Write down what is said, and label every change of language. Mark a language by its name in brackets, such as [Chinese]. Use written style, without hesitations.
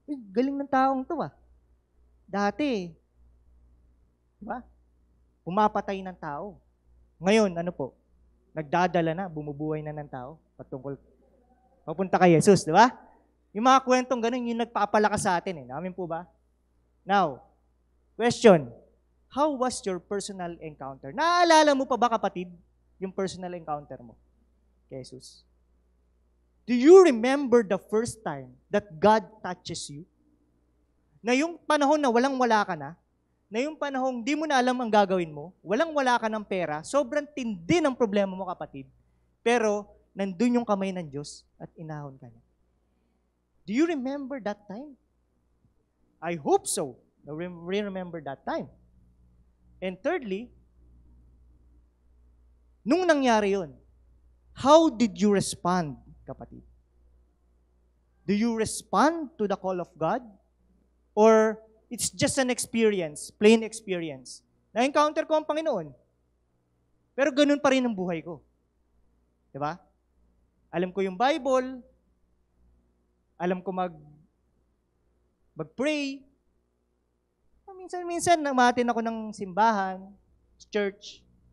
[Filipino] Galing ng taong to, Dati, di ba? Pumapatay ng tao. Ngayon, ano po? Nagdadala na, bumubuhay na ng tao patungkol papunta kay Jesus, di ba? Yung mga kwentong ganun, yung nagpapalakas sa atin, Namin po ba? [English] Now, question, how was your personal encounter? [Filipino] Naaalala mo pa ba, kapatid, yung personal encounter mo kay Jesus? [English] Do you remember the first time that God touches you? [Filipino] Na yung panahon na walang-wala ka na yung panahon di mo na alam ang gagawin mo, walang-wala ka ng pera, sobrang tindi ng problema mo, kapatid, pero nandun yung kamay ng Diyos at inahon ka niya. [English] Do you remember that time? I hope so. Remember that time. And thirdly, [Filipino] nung nangyari yun, [English] how did you respond, kapatid? Do you respond to the call of God? Or it's just an experience, plain experience? [Filipino] Na-encounter ko ang Panginoon, pero ganun pa rin ang buhay ko. Diba? Alam ko yung Bible, alam ko mag-pray. Minsan namatin ako ng simbahan, church.